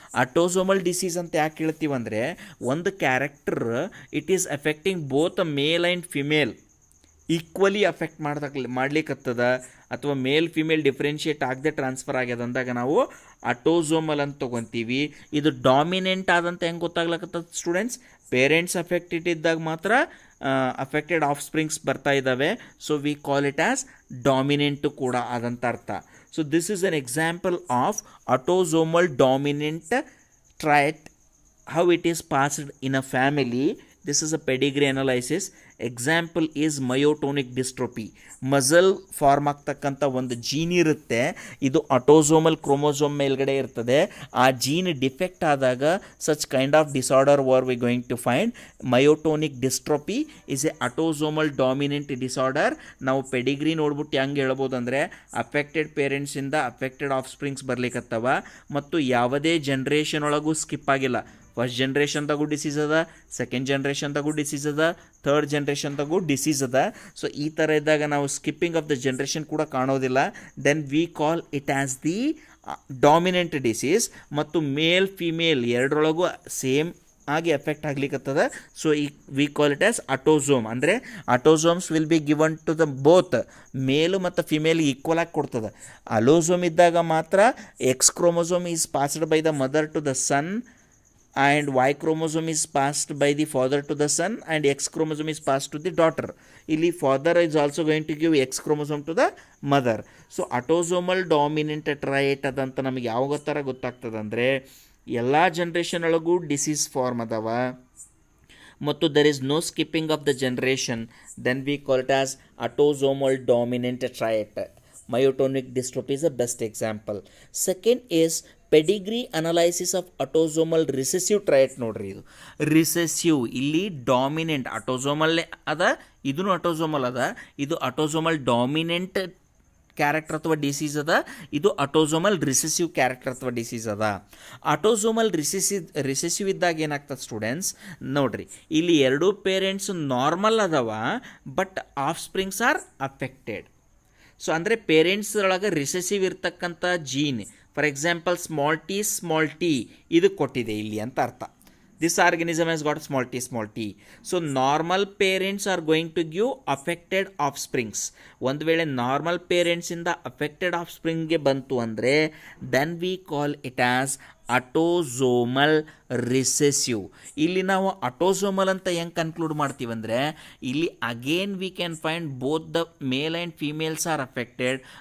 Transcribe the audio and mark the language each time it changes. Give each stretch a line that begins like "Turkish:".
Kannada: Autosomal disease ಅಂತ ಯಾಕೆ ಹೇಳ್ತೀವಿ ಅಂದರೆ ಒಂದು character
English: it is effecting both a male and female equally
Kannada: affect ಮಾಡ್ಲಿಕ್ಕತ್ತದ, ಅಥವಾ ಮೇಲ್ ಫಿಮೇಲ್ ಡಿಫ್ರೆನ್ಷಿಯೇಟ್ ಆಗದೆ ಟ್ರಾನ್ಸ್ಫರ್ ಆಗ್ಯದ ಅಂದಾಗ ನಾವು ಆಟೋಸೋಮಲ್ ಅಂತ ತೊಗೊತೀವಿ. ಇದು ಡಾಮಿನೆಂಟ್ ಆದಂತ ಹೆಂಗೆ ಗೊತ್ತಾಗ್ಲಕ್ಕತ್ತದ ಸ್ಟೂಡೆಂಟ್ಸ್? ಪೇರೆಂಟ್ಸ್ ಅಫೆಕ್ಟೆಡ್ ಇದ್ದಾಗ ಮಾತ್ರ ಅಫೆಕ್ಟೆಡ್ ಆಫ್ ಸ್ಪ್ರಿಂಗ್ಸ್ ಬರ್ತಾ ಇದ್ದಾವೆ.
English: so we call it as
Kannada: ಡಾಮಿನೆಂಟು ಕೂಡ ಆದಂಥ ಅರ್ಥ.
English: So this is an example of autosomal dominant trait, how it is passed in a family. This is a pedigree analysis. Example is myotonic dystrophy.
Kannada: Muscle form ಆಗ್ತಕ್ಕಂಥ ಒಂದು gene ಇರುತ್ತೆ, ಇದು autosomal chromosome ಮೇಲ್ಗಡೆ ಇರ್ತದೆ. ಆ ಜೀನ್ ಡಿಫೆಕ್ಟ್ ಆದಾಗ
English: Such kind of disorder where we going to find. Myotonic dystrophy is a autosomal dominant disorder.
Kannada: ನಾವು Pedigree ನೋಡ್ಬಿಟ್ಟು ಹೆಂಗೆ ಹೇಳ್ಬೋದು ಅಂದರೆ ಅಫೆಕ್ಟೆಡ್ ಪೇರೆಂಟ್ಸಿಂದ ಅಫೆಕ್ಟೆಡ್ ಆಫ್ ಸ್ಪ್ರಿಂಗ್ಸ್ ಬರ್ಲಿಕ್ಕತ್ತವ, ಮತ್ತು ಯಾವುದೇ ಜನ್ರೇಷನ್ ಒಳಗೂ ಸ್ಕಿಪ್ ಆಗಿಲ್ಲ. ಫಸ್ಟ್ ಜನ್ರೇಷನ್ದಾಗೂ ಡಿಸೀಸ್ ಅದ, ಸೆಕೆಂಡ್ ಜನ್ರೇಷನ್ದಾಗೂ ಡಿಸೀಸ್ ಅದ, ಥರ್ಡ್ ಜನ್ರೇಷನ್ದಾಗೂ ಡಿಸೀಸ್ ಅದ. ಸೊ ಈ ಥರ ಇದ್ದಾಗ ನಾವು ಸ್ಕಿಪ್ಪಿಂಗ್ ಆಫ್ ದ ಜನ್ರೇಷನ್ ಕೂಡ ಕಾಣೋದಿಲ್ಲ.
English: Then we call it as the dominant disease.
Kannada: ಮತ್ತು ಮೇಲ್ ಫಿಮೇಲ್ ಎರಡರೊಳಗೂ ಸೇಮ್ ಆಗಿ ಎಫೆಕ್ಟ್ ಆಗ್ಲಿಕ್ಕತ್ತದ. ಸೊ ಈ we call it as autosome. ಅಂದರೆ autosomes
English: will be given to the both
Kannada: ಮೇಲು ಮತ್ತು ಫಿಮೇಲ್ ಈಕ್ವಲ್ ಆಗಿ ಕೊಡ್ತದೆ. ಅಲೋಸೋಮ್ ಇದ್ದಾಗ ಮಾತ್ರ
English: X chromosome is passed by the mother to the son, and Y chromosome is passed by the father to the son, and X chromosome is passed to the daughter. Illi father is also going to give X chromosome to the mother.
Kannada: So autosomal dominant trait adanta ನಮಗೆ ಯಾವಾಗ ಥರ ಗೊತ್ತಾಗ್ತದೆ ಅಂದರೆ ಎಲ್ಲ generation ಒಳಗೂ disease form ಅದಾವ ಮತ್ತು
English: there is no skipping of the generation. Then we call it as autosomal dominant trait. Myotonic dystrophy is the best example. Second is pedigree analysis of autosomal recessive trait.
Kannada: ನೋಡ್ರಿ, ಇದು recessive, ಇಲ್ಲಿ dominant ಆಟೋಸೋಮಲ್ಲೇ ಅದ, ಇದೂ autosomal ಅದ. ಇದು autosomal dominant character ಅಥವಾ disease ಅದ, ಇದು ಆಟೋಸೋಮಲ್ ರಿಸೆಸಿವ್ ಕ್ಯಾರೆಕ್ಟರ್ ಅಥವಾ ಡಿಸೀಸ್ ಅದ. ಆಟೋಸೋಮಲ್ ರಿಸೆಸಿವ್ ಇದ್ದಾಗ ಏನಾಗ್ತದೆ ಸ್ಟೂಡೆಂಟ್ಸ್ ನೋಡ್ರಿ, ಇಲ್ಲಿ ಎರಡೂ ಪೇರೆಂಟ್ಸ್ ನಾರ್ಮಲ್ ಅದಾವ,
English: But offsprings are affected.
Kannada: So ಅಂದರೆ ಪೇರೆಂಟ್ಸ್ ಒಳಗೆ ರಿಸೆಸಿವ್ ಇರ್ತಕ್ಕಂಥ gene for example small T ಇದು ಕೊಟ್ಟಿದೆ ಇಲ್ಲಿ ಅಂತ ಅರ್ಥ.
English: This organism has got small t. So normal parents are going to give affected offsprings.
Kannada: ಒಂದು ವೇಳೆ ನಾರ್ಮಲ್ ಪೇರೆಂಟ್ಸಿಂದ ಅಫೆಕ್ಟೆಡ್ ಆಫ್ಸ್ಪ್ರಿಂಗ್ಗೆ ಬಂತು ಅಂದರೆ then we call it as ಅಟೋಸೋಮಲ್ recessive. ಇಲ್ಲಿ ನಾವು ಅಟೋಸೋಮಲ್ ಅಂತ ಹೆಂಗೆ ಕನ್ಕ್ಲೂಡ್ ಮಾಡ್ತೀವಿ ಅಂದರೆ ಇಲ್ಲಿ again
English: We can find both the male and females are affected.